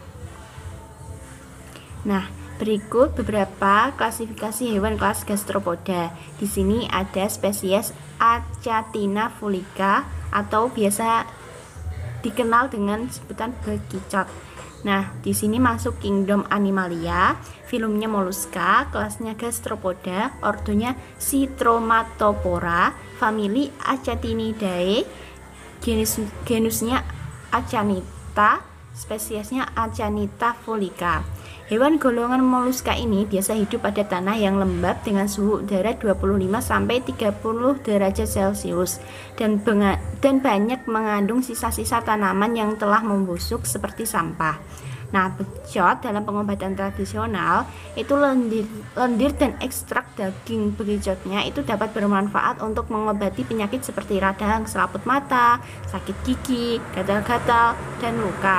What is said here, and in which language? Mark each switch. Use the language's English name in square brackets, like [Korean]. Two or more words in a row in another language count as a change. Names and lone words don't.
[Indonesian] Nah, berikut beberapa klasifikasi hewan kelas gastropoda. Di sini ada spesies Achatina fulica atau biasa dikenal dengan sebutan bekicot. Nah, di sini masuk kingdom Animalia, filumnya Mollusca, kelasnya gastropoda, ordonya Citromatophora, famili Achatinidae, genusnya Achanita, spesiesnya Achanita fulica. Hewan golongan Mollusca ini biasa hidup pada tanah yang lembab dengan suhu udara 25-30 derajat Celcius dan banyak mengandung sisa-sisa tanaman yang telah membusuk seperti sampah. Nah, bekicot dalam pengobatan tradisional itu lendir dan ekstrak daging bekicotnya itu dapat bermanfaat untuk mengobati penyakit seperti radang, selaput mata, sakit gigi, gatal-gatal, dan luka.